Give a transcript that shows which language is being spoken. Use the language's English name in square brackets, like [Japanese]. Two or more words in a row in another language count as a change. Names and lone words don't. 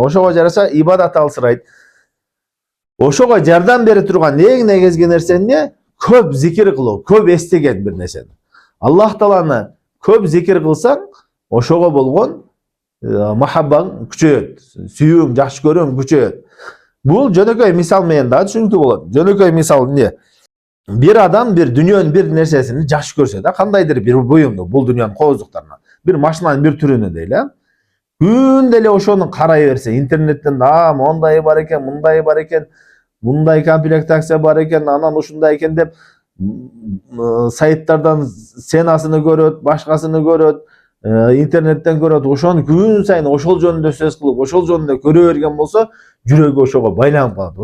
[Kyrgyz] Ошого жараша ибадат алсырайт. Ошого жардам бере турган эң негизги нерсе эмне? Көп зикир кылуу, көп эстеген бир нерсени. Аллах Тааланы көп зикир кылсаң, ошого болгон махаббаң күчөйөт, сүйүүң, жакшы көрүүң күчөйөт. Бул жөнөкөй мисал менен да түшүнүктүү болот. Жөнөкөй мисал эмне? Бир адам бир дүйнөнүн бир нерсесини жакшы көрсө да, кандайдыр bir буюмду, бул дүйнөнүн кооздуктарына, bir машинанын bir түрүнү дейли, күндө эле ошону карай берсе, интернеттен мондай бар экен, мындай бар экен, мындай комплектация бар экен, анан ушундай экен деп сайттардан сенасыны көрөт, башкасыны көрөт, интернеттен көрөт, ошону күн сайын ошол жөнүндө сөз кылып, ошол жөнүндө көрө берген болсо, жүрөгү ошого байланып калат.